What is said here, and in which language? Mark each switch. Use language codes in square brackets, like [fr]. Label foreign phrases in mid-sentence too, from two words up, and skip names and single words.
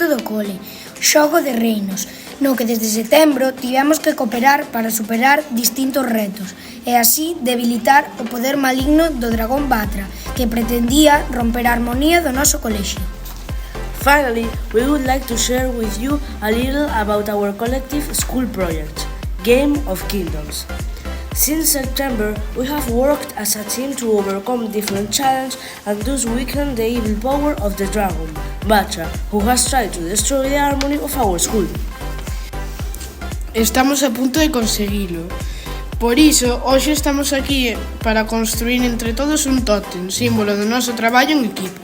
[gl] do cole, Xogo de Reinos, no que desde setembro tivemos que cooperar para superar distintos retos e así debilitar o poder maligno do dragón Batra, que pretendía romper a armonía do noso colexio. [en] Finally, we would like to share with you a little about our collective school project, Game of Kingdoms. Since September, we have worked as a team to overcome different challenges and thus weaken the evil power of the dragon, Batra, who has tried to destroy the harmony of our school. [gl] Estamos a punto de conseguilo. Por iso, hoxe estamos aquí para construir entre todos un tótem, símbolo do noso traballo en equipo.